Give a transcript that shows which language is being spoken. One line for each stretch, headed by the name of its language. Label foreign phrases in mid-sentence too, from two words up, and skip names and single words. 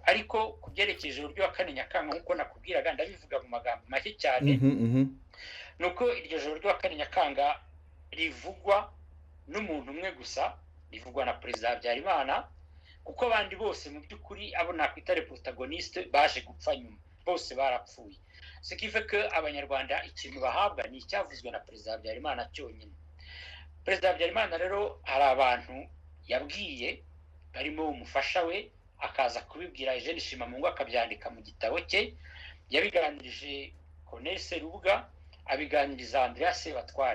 Kinyarwanda: Ariko ku byerekeje ijoro ryo 4 Nyakanga nk'uko nakubwiraga, ndabivuga mu magambo make cyane, nuko iryo joro ryo 4 Nyakanga rivugwa n'umuntu umwe gusa, rivugwa na Perezida Habyarimana, kuko abandi bose mu by'ukuri abo nakwita
French: les protagonistes
Kinyarwanda: baje gupfa nyuma, bose barapfuye.
French: Ce qui fait que
Kinyarwanda: abanyarwanda ikintu bahabwa ni icyavuzwe na Perezida Habyarimana cyonyine. Perezida Habyarimana rero hari abantu yabwiye barimo umufasha we, akaza kubibwira Eugene Shimamungu akabyandika mu gitabo cye. Yabiganirije Colonel Serubuga, abiganiriza Andrea Sebatware.